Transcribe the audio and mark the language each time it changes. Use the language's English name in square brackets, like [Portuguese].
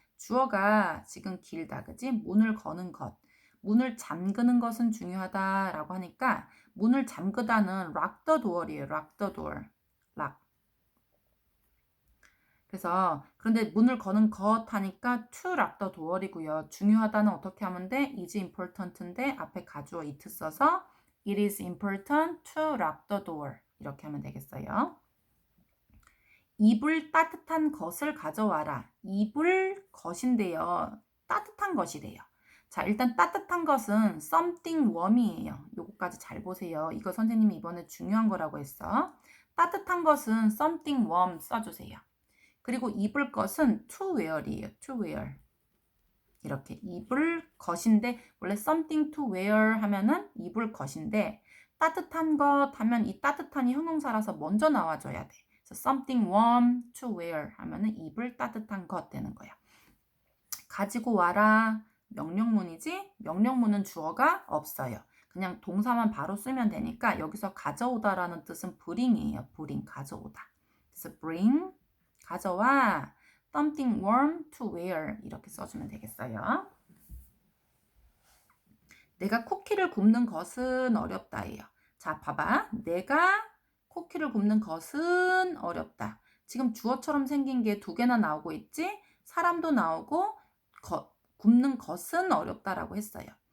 [Korean] 주어가 지금 길다. 그지? 문을 거는 것. 문을 잠그는 것은 중요하다라고 하니까 문을 잠그다는 [English] lock the door [Korean] 이에요. [English] lock the door. lock. [Korean] 그래서 그런데 문을 거는 것 하니까 [English] to lock the door [Korean] 이고요. 중요하다는 어떻게 하면 돼? [English] is important [Korean] 인데 앞에 가주어 [English] it [Korean] 써서 [English] it is important to lock the door. [Korean] 이렇게 하면 되겠어요. 입을 따뜻한 것을 가져와라. 입을 것인데요. 따뜻한 것이래요. 자, 일단 따뜻한 것은 [English] something warm [Korean] 이에요. 요거까지 잘 보세요. 이거 선생님이 이번에 중요한 거라고 했어. 따뜻한 것은 [English] something warm [Korean] 써주세요. 그리고 입을 것은 [English] to wear [Korean] 이에요. [English] to wear. [Korean] 이렇게 입을 것인데 원래 [English] something to wear [Korean] 하면은 입을 것인데 따뜻한 것 하면 이 따뜻한이 형용사라서 먼저 나와줘야 돼. 그래서 [English] something warm to wear [Korean] 하면은 입을 따뜻한 것 되는 거야. 가지고 와라. 명령문이지? 명령문은 주어가 없어요. 그냥 동사만 바로 쓰면 되니까 여기서 가져오다라는 뜻은 bring이에요. bring, 가져오다. 그래서 bring, 가져와. [English] something warm to wear [Korean] 이렇게 써주면 되겠어요. 내가 쿠키를 굽는 것은 어렵다예요. 자, 봐봐. 내가 쿠키를 굽는 것은 어렵다. 지금 주어처럼 생긴 게 두 개나 나오고 있지? 사람도 나오고 굽는 것은 어렵다라고 했어요.